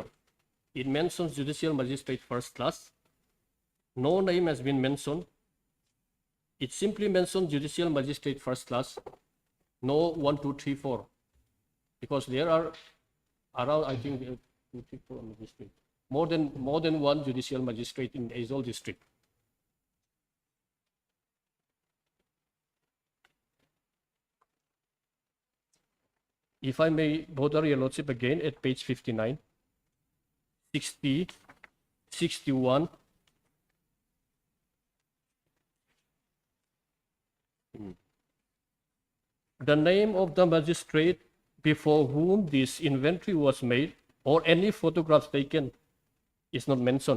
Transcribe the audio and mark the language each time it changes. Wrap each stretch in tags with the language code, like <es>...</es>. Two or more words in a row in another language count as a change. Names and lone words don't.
<en>It mentions judicial magistrate first class. No name has been mentioned. It simply mentions judicial magistrate first class. No 1, 2, 3, 4. Because there are around, I think, 2, 3, 4 magistrates. More than one judicial magistrate in Aizawl district. If I may bother your lordship again at page 59, 60, 61. The name of the magistrate before whom this inventory was made or any photographs taken is not mentioned.</en>